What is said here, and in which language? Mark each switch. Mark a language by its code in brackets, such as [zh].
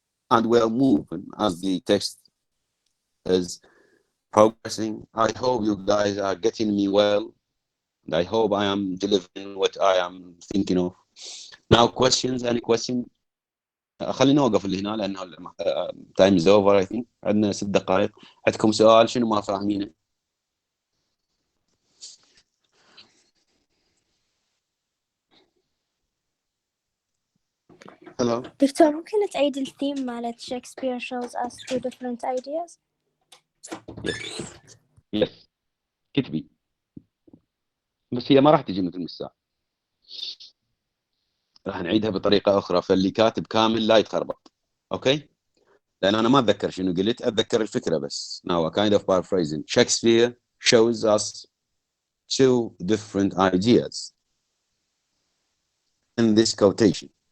[en] And we're moving as the text is progressing. I hope you guys are getting me well. And I hope I am delivering what I am thinking of. Now, questions? Any question? [ar] خلينا نوقف اللي هنا لأنه [en] time is over I think. [ar] عندنا 6 دقائق. عندكم سؤال شنو ما فاهمينه؟ Hello. دكتور ممكن تعيد الثيم مالت [en] Shakespeare shows us 2 different ideas؟ Yes. [ar] كتبي. بس هي ما راح تجي مثل الساعة. راح نعيدها بطريقة أخرى فاللي كاتب كامل لا يتخربط. أوكي؟ لأن أنا ما أتذكر شنو قلت، أتذكر الفكرة بس. [en] Now, a kind of paraphrasing. Shakespeare shows us 2 different ideas in this quotation.